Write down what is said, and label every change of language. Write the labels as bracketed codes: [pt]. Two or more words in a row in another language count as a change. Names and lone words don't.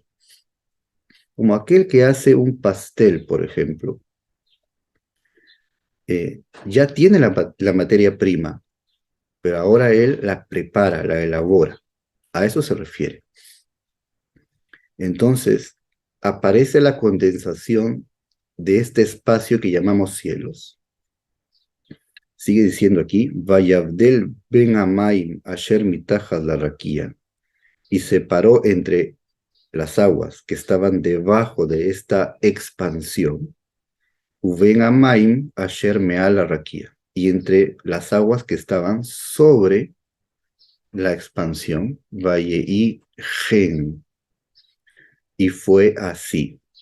[es] Como aquel que hace un pastel, por ejemplo, ya tiene la materia prima, pero ahora Él la prepara, la elabora. A eso se refiere. Entonces, aparece la condensación de este espacio que llamamos cielos. Sigue diciendo aquí, [he] ויבדל בין המים אשר מתחת לרקיע, [es] y separó entre las aguas que estaban debajo de esta expansión, [he] ובין המים אשר מעל לרקיע, [es] y entre las aguas que estaban sobre la expansión, [he] ויהי כן, [es] y fue así.